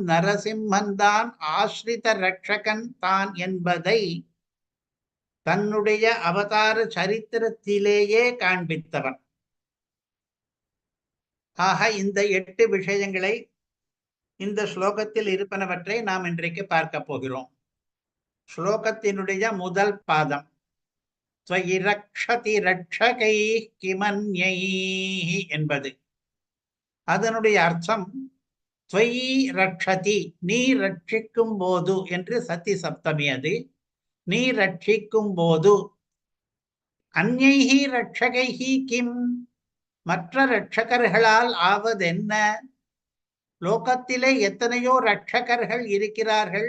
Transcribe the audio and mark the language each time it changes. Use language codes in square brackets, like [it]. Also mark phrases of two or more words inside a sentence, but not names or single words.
[ta] நரசிம்மன் தான் ஆஸ்ரித ரட்சகன் தான் என்பதை தன்னுடைய அவதார சரித்திரத்திலேயே காண்பித்தவன். ஆக இந்த 8 விஷயங்களை இந்த ஸ்லோகத்தில் இருப்பனவற்றை நாம் இன்றைக்கு பார்க்க போகிறோம். ஸ்லோகத்தினுடைய முதல் பாதம் [sa] त्वयि रक्षति रक्षकैः किमन्यैः [ta] என்பது. அதனுடைய அர்த்தம் [sa] त्वयि रक्षति, [ta] நீ ரட்சிக்கும் போது என்று [sa] सति सप्तमी. [ta] அது நீ ரட்சிக்கும் போது. [sa] अन्यैः रक्षकैः किम्, [ta] மற்ற ரட்சகர்களால் ஆவதென்ன? லோகத்திலே எத்தனையோ ரட்சகர்கள் இருக்கிறார்கள்.